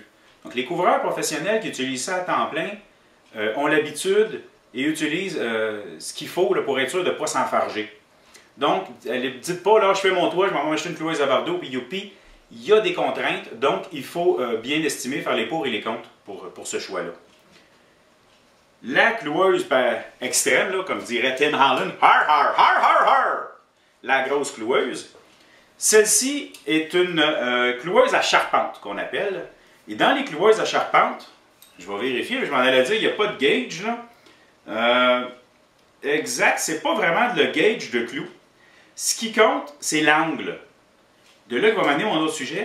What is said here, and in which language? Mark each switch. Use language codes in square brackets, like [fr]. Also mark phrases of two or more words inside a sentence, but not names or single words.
[fr] Donc, les couvreurs professionnels qui utilisent ça à temps plein ont l'habitude et utilisent ce qu'il faut là, pour être sûr de ne pas s'enfarger. Donc, ne dites pas, là, je fais mon toit, je m'en vais acheter une cloueuse à bardeau, puis youpi, il y a des contraintes, donc il faut bien estimer, faire les pour et les contre pour ce choix-là. La cloueuse extrême, là, comme dirait Tim Holland, har, har, har, har, har, la grosse cloueuse, celle-ci est une cloueuse à charpente qu'on appelle. Et dans les cloueuses à charpente, je vais vérifier, je m'en allais dire, il n'y a pas de gauge, là. Exact, c'est pas vraiment le gauge de clou. Ce qui compte, c'est l'angle. De là que va m'amener mon autre sujet.